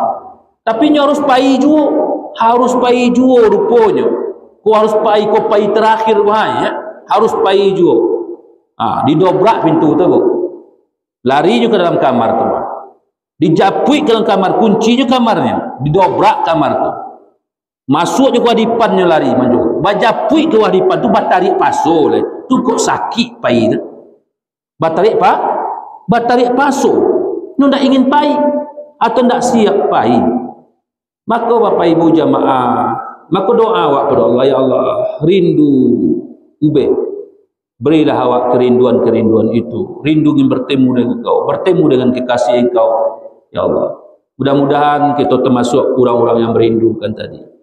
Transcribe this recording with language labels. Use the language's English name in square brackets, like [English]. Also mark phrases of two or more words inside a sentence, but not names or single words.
[Minangkabau] Tapi harus pai juga rupanya. Kau harus pai terakhir bahaya, harus pai juga. Didobrak pintu tu, lari juga ke dalam kamar tu. Dijapui ke dalam kamar, kuncinya kamarnya, didobrak kamar tu. Masuk je ke wadipannya lari maju. Bajapui ke wadipan tu batarik paso le. Tu kok sakit pai tu. Batarik paso. Nu ndak ingin pai atau ndak siap pai. Maka Bapak Ibu jamaah, maka doa awak kepada Allah, ya Allah, rindu ubek. Berilah awak kerinduan-kerinduan itu. [Indonesian] Rindu ingin bertemu dengan Engkau, bertemu dengan kekasih Engkau. Ya Allah. Mudah-mudahan kita termasuk orang-orang yang merindukan tadi.